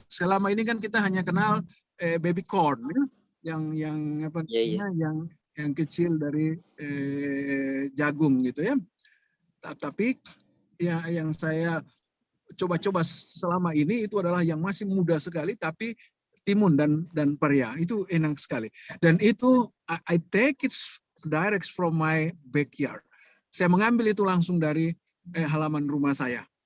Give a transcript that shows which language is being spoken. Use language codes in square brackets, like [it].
[id] Selama ini kan kita hanya kenal baby corn, ya? yang apa namanya, yang kecil dari jagung gitu ya. Tapi ya yang saya coba-coba selama ini itu adalah yang masih muda sekali, tapi timun dan paria itu enak sekali. Dan itu [en] I take it direct from my backyard. [id] Saya mengambil itu langsung dari halaman rumah saya.